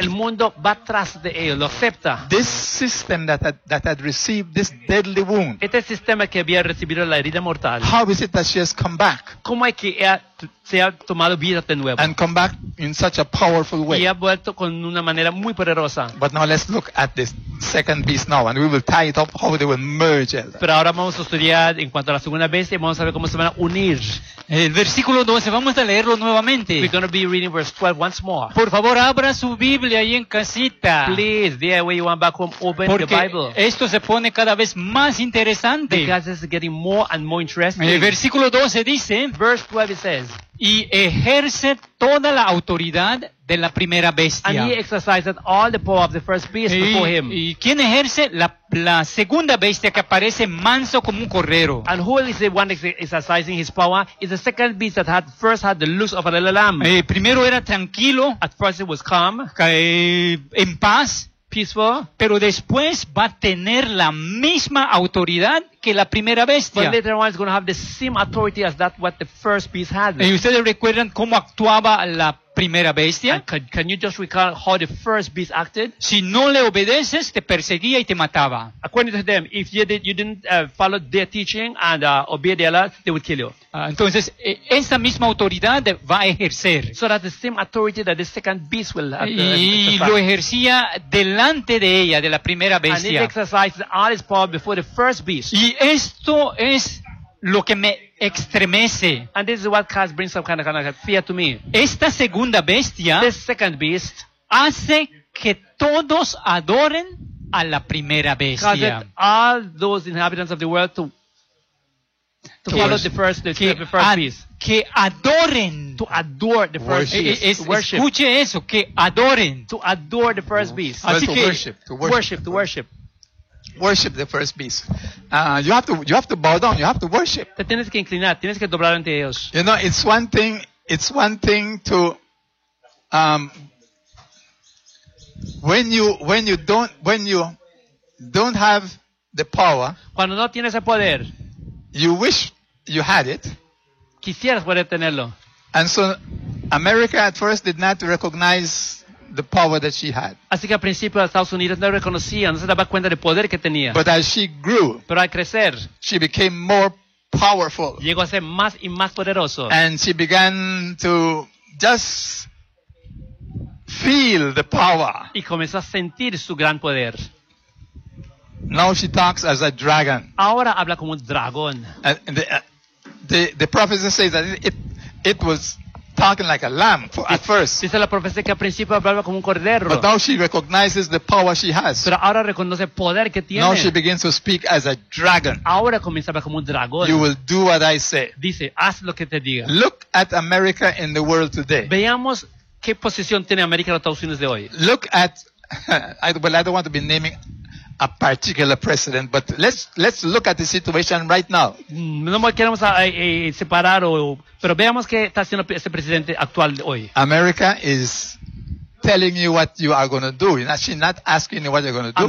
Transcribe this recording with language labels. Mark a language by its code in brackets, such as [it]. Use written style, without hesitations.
[es] El mundo va tras de ello, lo acepta. [en] This system that had received this deadly wound. [es] Este sistema que había recibido la herida mortal. [en] How is it that she has come back? [es] ¿Cómo es que ella se ha tomado vida de nuevo? [en] And come back in such a powerful way. [es] Y ha vuelto con una manera muy poderosa. [en] But now let's look at this second beast now, and we will tie it up how they will merge. Elder. [es] Pero ahora vamos a estudiar en cuanto a la segunda bestia y vamos a ver cómo se van a unir. El versículo 12, vamos a leerlo nuevamente. [en] We're going to be reading verse 12 once more. [es] Por favor, abra su Biblia ahí en casita. [en] Please, there where you want back home, open [es] porque [en] your Bible. [es] Porque esto se pone cada vez más interesante. [en] Because it's getting more and more interesting. [es] El versículo 12 dice. [en] Verse 12 says. [es] Y ejerce toda la autoridad de la primera bestia. [en] And he exercised all the power of the first beast before him. [es] ¿Y quién ejerce? La segunda bestia que aparece manso como un cordero. [en] And who is the one exercising his power? It's the second beast that first had the looks of a little lamb. [es] Primero era tranquilo. [en] At first it was calm. [es] En paz. [en] Peaceful. [es] Pero después va a tener la misma autoridad que la primera bestia. [en] But later on, it's going to have the same authority as that what the first beast had. [es] ¿Y ustedes recuerdan cómo actuaba la primera bestia? [en] Can you just recall how the first beast acted? [es] Si no le obedeces, te perseguía y te mataba. [en] According to them, if you didn't follow their teaching and obey their law, they would kill you. [es] Entonces, esa misma autoridad va a ejercer. [en] So that's the same authority that the second beast will have. [es] Y lo ejercía delante de ella, de la primera bestia. [en] And it exercised all its power before the first beast. [es] Y esto es lo que me extremece. [en] And this is what cause brings some kind of fear to me. [es] Esta segunda bestia, [en] this second beast, [es] hace que todos adoren a la primera bestia. [en] Caused all those inhabitants of the world to follow the first beast. [es] Que adoren. [en] To adore the first beast. Worship. [es] Escuche eso, que adoren. [en] To adore the first beast. [es] Así que, [en] to worship. Worship the first beast. You have to bow down. You have to worship. [es] Te tienes que inclinar. Tienes que doblar ante ellos. [en] You know, it's one thing. It's one thing to when you don't have the power. [es] Cuando no tienes el poder. [en] You wish you had it. [es] Quisieras poder tenerlo. [en] And so, America at first did not recognize the power that she had. [es] Así que al principio Estados Unidos no reconocía, no se daba cuenta del poder que tenía. [en] But as she grew, [es] pero al crecer, [en] she became more powerful. [es] Llegó a ser más y más poderoso. [en] And she began to just feel the power. [es] Y comenzó a sentir su gran poder. [en] Now she talks as a dragon. [es] Ahora habla como un dragón. [en] The prophecy says that it was talking like a lamb at first. [es] Dice la profecía que al principio hablaba como un cordero. [en] But now she recognizes the power she has. [es] Pero ahora reconoce el poder que tiene. [en] Now she begins to speak as a dragon. [es] Ahora comienza a hablar como un dragón. [en] You will do what I say. [es] Dice, haz lo que te diga. [en] Look at America in the world today. [es] Veamos qué posición tiene América en los Estados Unidos de hoy. [en] Look at, I don't want to be naming a particular president, but let's look at the situation right now. [es] No queremos separar, pero veamos qué está haciendo este presidente actual hoy. [en] America is telling you what you are going to do. She's not asking you what you're going to do.